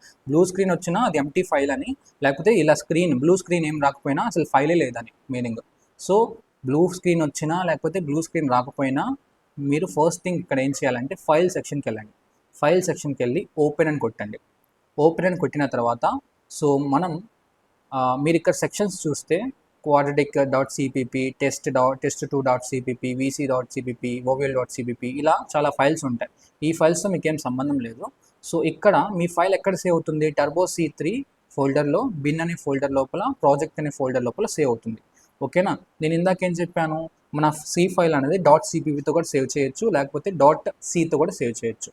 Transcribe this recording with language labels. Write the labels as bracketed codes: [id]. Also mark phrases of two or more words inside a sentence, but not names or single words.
[en] blue screen [te] వచ్చినా అది [en] empty file [te] అని, లేకపోతే ఇలా [en] blue screen [te] ఏం రాకపోయినా అసలు ఫైలే లేదని మీనింగ్. సో [en] blue screen [te] వచ్చినా లేకపోతే [en] blue screen [te] రాకపోయినా మీరు [en] first thing [te] ఇక్కడ ఏం చేయాలంటే [en] file sectionకి [te] వెళ్ళండి. [en] file sectionకి [te] వెళ్ళి ఓపెన్ అని కొట్టండి. ఓపెన్ అని కొట్టిన తర్వాత సో మీరు ఇక్కడ సెక్షన్స్ చూస్తే quadratic.cpp, test2.cpp, vc.cpp, vowel.cpp ఇలా చాలా ఫైల్స్ ఉంటాయి. ఈ ఫైల్స్తో మీకేం సంబంధం లేదు. సో ఇక్కడ మీ ఫైల్ ఎక్కడ సేవ్ అవుతుంది, టర్బో C3 ఫోల్డర్లో, బిన్ అనే ఫోల్డర్ లోపల, ప్రాజెక్ట్ అనే ఫోల్డర్ లోపల సేవ్ అవుతుంది. ఓకేనా. నేను ఇందాకేం చెప్పాను, మన [en] C file [te] అనేది .cppతో కూడా సేవ్ చేయొచ్చు, లేకపోతే .cతో కూడా సేవ్ చేయొచ్చు.